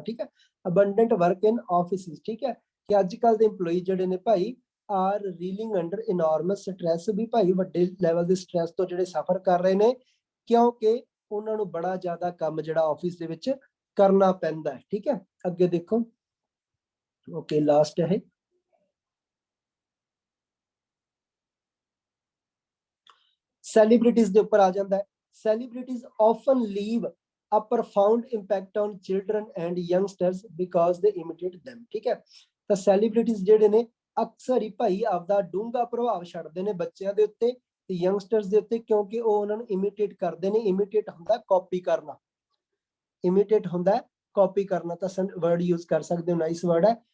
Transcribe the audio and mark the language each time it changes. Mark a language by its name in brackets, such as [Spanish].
[Punjabi] ਠੀਕ ਹੈ, [English] Abundant work in offices. [Punjabi] ਠੀਕ ਹੈ, ਕਿ ਅੱਜ ਕੱਲ ਦੇ EMPLOYEE ਜਿਹੜੇ ਨੇ ਭਾਈ [English] are reeling under enormous stress, [Punjabi] ਵੀ ਭਾਈ ਵੱਡੇ ਲੈਵਲ ਦੇ ਸਟ੍ਰੈਸ ਤੋਂ ਜਿਹੜੇ ਸਫਰ ਕਰ ਰਹੇ ਨੇ, ਕਿਉਂਕਿ ਉਹਨਾਂ ਨੂੰ ਬੜਾ ਜ਼ਿਆਦਾ ਕੰਮ ਜਿਹੜਾ ਆਫਿਸ ਦੇ ਵਿੱਚ ਕਰਨਾ ਪੈਂਦਾ ਹੈ। ਠੀਕ ਹੈ, ਅੱਗੇ ਦੇਖੋ, ਓਕੇ ਲਾਸਟ ਹੈ ਸੈਲੀਬ੍ਰਿਟੀਜ਼ ਦੇ ਉੱਪਰ ਆ ਜਾਂਦਾ ਹੈ। [English] Celebrities often leave a profound impact on children and youngsters because they imitate them। [Punjabi] ਠੀਕ ਹੈ, ਤਾਂ ਸੈਲੀਬ੍ਰਿਟੀਜ਼ ਜਿਹੜੇ ਨੇ ਅਕਸਰ ਹੀ ਭਾਈ ਆਪਦਾ ਡੂੰਘਾ ਪ੍ਰਭਾਵ ਛੱਡਦੇ ਨੇ ਬੱਚਿਆਂ ਦੇ ਉੱਤੇ ਤੇ ਯੰਗਸਟਰਸ ਦੇ ਉੱਤੇ, ਕਿਉਂਕਿ ਉਹ ਉਹਨਾਂ ਨੂੰ ਇਮੀਟੇਟ ਕਰਦੇ ਨੇ। ਇਮੀਟੇਟ ਹੁੰਦਾ ਕਾਪੀ ਕਰਨਾ, ਇਮੀਟੇਟ ਹੁੰਦਾ ਕਾਪੀ ਕਰਨਾ, ਤਾਂ ਵਰਡ ਯੂਜ਼ ਕਰ ਸਕਦੇ ਹੋ, ਨਾਈਸ ਵਰਡ ਹੈ।